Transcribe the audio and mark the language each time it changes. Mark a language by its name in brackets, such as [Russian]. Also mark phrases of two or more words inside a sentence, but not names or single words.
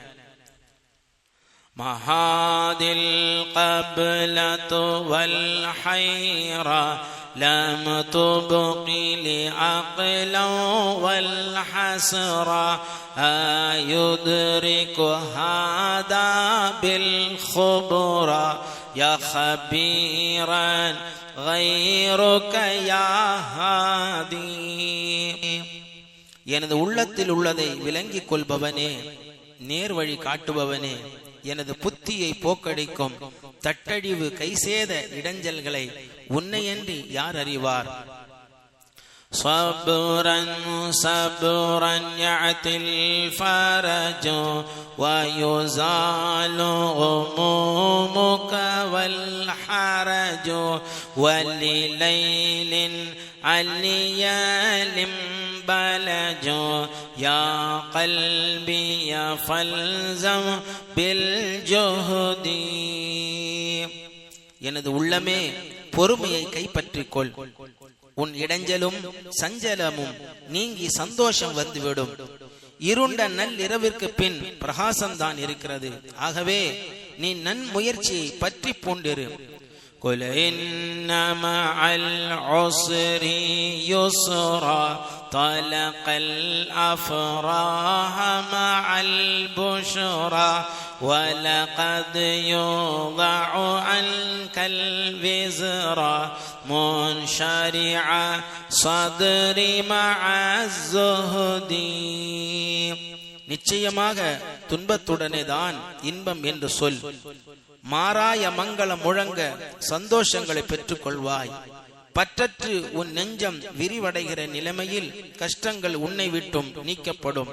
[Arabic] ما هذي الكربة والحيرة لم تبق لي عقلا والحسرة أيدرك هذا بالكبرى يا خبيرا غيرك يا هادي. [Tamil] எனது உள்ளத்தில் உள்ளதை விளங்கிக் கொள்பவனே, நேர்வழி காட்டுபவனே, எனது புத்தியை போக்கடிக்கும் தட்டழிவு கைசேத இடைஞ்சல்களை உன்னையன்றி யார் அறிவார்? [Arabic] صبرا صبرا يأتي الفرج ويزال غمومك والحرج ولليل عليال بلج يا قلبي فالزم بالجهد. [Tamil] எனது உள்ளமே, பொறுமையை கைப்பற்றிக் கொள். உன் இடைஞ்சலும் சஞ்சலமும் நீங்கி சந்தோஷம் வந்துவிடும். இருண்ட நல் இரவிற்கு பின் பிரகாசம்தான் இருக்கிறது. ஆகவே நீ நன்முயற்சியை பற்றி பூண்டிரு. [Arabic] قل إن مع العسر يسرا طلق الأفراح مع البشرى ولقد يوضع عنك الوزرا منشرع صدر مع الزهد. [Tamil] நிச்சயமாக துன்பத்துடனே தான் இன்பம் என்று சொல். மாறாய மங்களம் முழங்க சந்தோஷங்களை பெற்றுக் கொள்வாய். பற்றற்று உன் நெஞ்சம் விரிவடைகிற நிலைமையில் கஷ்டங்கள் உன்னை விட்டும் நீக்கப்படும்.